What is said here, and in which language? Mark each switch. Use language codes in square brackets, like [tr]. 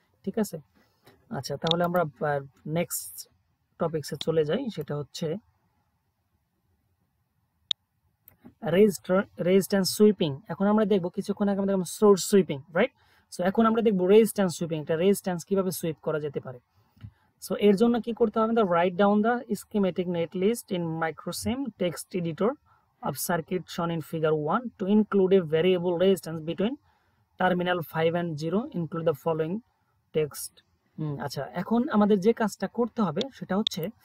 [bn] ঠিক আছে, আচ্ছা তাহলে আমরা নেক্সট টপিকসে চলে যাই, সেটা হচ্ছে রেজিস্ট্যান্স সুইপিং। এখন আমরা দেখব, কিছুক্ষণ আগে আমরা দেখলাম সোর্স সুইপিং, রাইট? সো এখন আমরা দেখব রেজিস্ট্যান্স সুইপিং, এটা রেজিস্ট্যান্স কিভাবে সুইপ করা যেতে পারে। সো এর জন্য কি করতে হবে, [en] Write down the schematic net list in MicroSim text editor of circuit shown in figure 1 to include a variable resistance between terminal 5 and 0, include the following text। [bn] আচ্ছা, এখন আমাদের যে কাজটা করতে হবে সেটা হচ্ছে